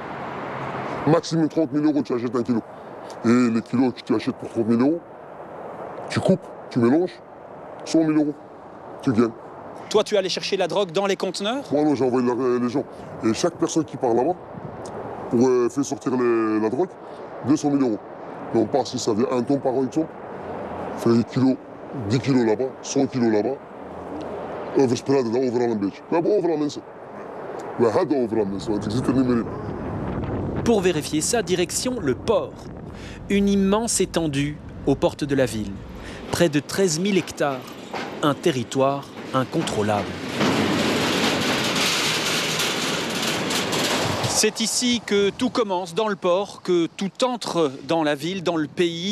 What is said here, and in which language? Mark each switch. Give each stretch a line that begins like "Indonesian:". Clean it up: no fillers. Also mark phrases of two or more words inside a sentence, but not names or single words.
French: Maximum 30 000 euros, tu achètes 1 kilo. Et les kilos que tu achètes pour 30 000 euros, tu coupes, tu mélanges, 100 000 euros, tu gagnes. Toi, tu allais chercher la drogue dans les conteneurs? Moi, non, j'ai envoyé les gens. Et chaque personne qui part là-bas, pour faire sortir la drogue, 200 000 euros. Et on part, si ça vient 1 tonne par exemple, fait 10 kilos là-bas, 100 kilos là-bas.
Dutch: Overspreiden dat overal een beetje. We hebben overal mensen. We hadden overal mensen, want ik zit er niet meer in.
French: Pour vérifier ça, direction le port. Une immense étendue aux portes de la ville. Près de 13 000 hectares. Un territoire incontrôlable. C'est ici que tout commence, dans le port, que tout entre dans la ville, dans le pays.